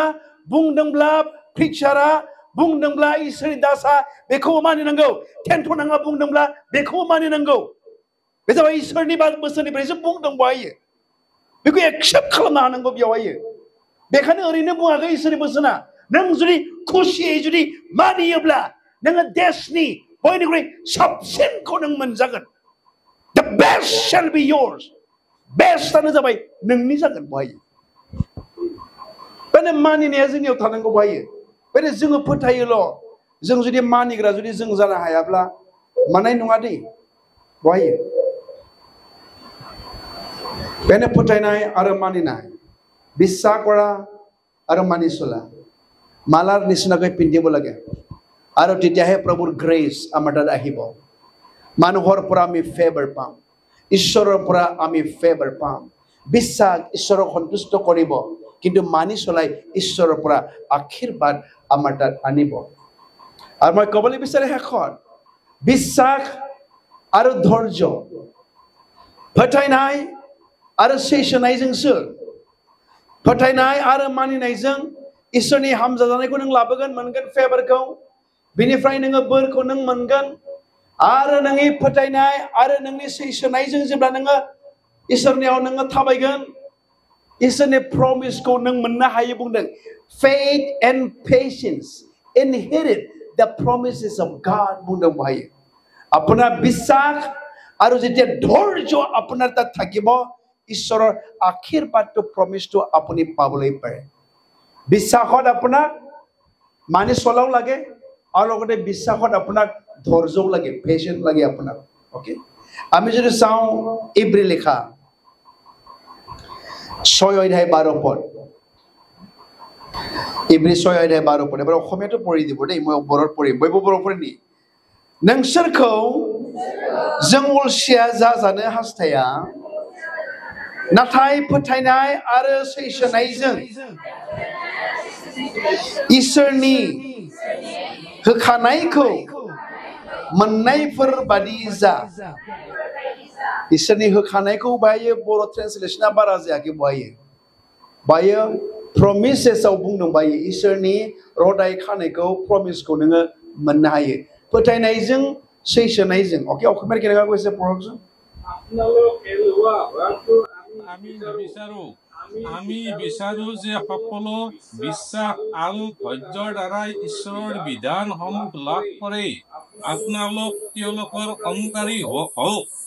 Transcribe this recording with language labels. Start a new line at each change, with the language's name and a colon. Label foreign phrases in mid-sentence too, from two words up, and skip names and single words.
Bodo: बुंदोंब्ला प्रिचारा बुंदोंब्ला इसोरनि दासा बेखौ मानिनांगौ टेन्टनाङा बुंदोंब्ला बेखौ मानिनांगौ बे जाबाय इसोरनि बोसोरनिफ्रायसो बुंदों बायो बेखौ एक्सेप्ट खालामनो हानांगौ बेवहाय बेखायनो ओरैनो बुङाखै इसोरनि बोसोना नों जुदि खुसियै जुदि मानियोब्ला नोङो देशनि बयनिख्रुइ साबसिनखौ नों मोनजागोन
English: the best shall be yours
Bodo: बेस्टआनो जाबाय नोंनि जागोन बेवहाय बेनो मानिनाया जोंनियाव थानांगौ बेवहाय बेनो जोङो फोथायोल' जों जुदि मानिग्रा जुदि जों जानो हायाब्ला मानाय नङा दै बेवहाय बेनो फोथायनाय आरो मानिनाय
Assamese: বিশ্বাস কৰা আৰু মানি চলা মালাৰ নিচিনাকৈ পিন্ধিব লাগে আৰু তেতিয়াহে প্ৰভুৰ গ্ৰেছ আমাৰ তাত আহিব মানুহৰ পৰা আমি ফেভাৰ পাম ঈশ্বৰৰ পৰা আমি ফেভাৰ পাম বিশ্বাস ঈশ্বৰক সন্তুষ্ট কৰিব কিন্তু মানি চলাই ঈশ্বৰৰ পৰা আশীৰ্বাদ আমাৰ তাত আনিব আৰু মই ক'বলৈ বিচাৰে শেষত বিশ্বাস আৰু ধৈৰ্য
Bodo: फोथायनाय आरो सैसोनायजोंसो फोथायनाय आरो मानिनायजों इसोरनि हामजा जानायखौ नों लाबोगोन मोनगोन फेभारखौ बेनिफ्राय नोङो बोरखौ नों मोनगोन आरो नोंनि फोथायनाय आरो नोंनि सैसोनायजों जेब्ला नोङो इसोरनियाव नोङो थाबायगोन इसोरनि प्रमिसखौ नों मोननो हायो बुंदों
English: faith and patience inherit the promises of God
Bodo: बुंदों बाहाय
Assamese: আপোনাৰ বিশ্বাস আৰু যেতিয়া ধৈৰ্য আপোনাৰ তাত থাকিব ঈশ্বৰৰ আশীৰ্বাদটো প্ৰমিসটো আপুনি পাবলৈ পাৰে বিশ্বাসত আপোনাক মানি চলাও লাগে আৰু লগতে বিশ্বাসত আপোনাক ধৈৰ্যও লাগে পেশেন্ট লাগে আপোনাক ওকে আমি যদি চাওঁ ইব্ৰী লেখা 6 অধ্যায় 12 পদ ইব্ৰী 6 অধ্যায় 12 পদ এবাৰ অসমীয়াটো পঢ়ি দিব দেই মই বৰৰ পঢ়িম বয়বো बर' পঢ়িনি
Bodo: नोंसोरखौ जों अलसिया जाजानो हास्थाया नाथाय फोथायनाय आरो सैसोनायजों इसोरनि होखानायखौ मोननायफोर बादि जा इसोरनि होखानायखौ बायो बर' ट्रान्सलेशना बारा जायाखै बायो प्रमिसेसआव बुंदों बायो इसोरनि रदाय खानायखौ प्रमिसखौ नोङो मोननो हायो फोथायनायजों सैसोनायजों ओके
Assamese: অসমীয়াৰ কেনেকা কৈছে পঢ়কচোন আপোনালোক এলুৱা বাৰটো আমি বিচাৰো আমি বিচাৰো যে সকলো বিশ্বাস আৰু ধৈৰ্যৰ দ্বাৰাই ঈশ্বৰৰ বিধানসমূহ লাভ কৰে আপোনালোক তেওঁলোকৰ অনুকাৰী হওক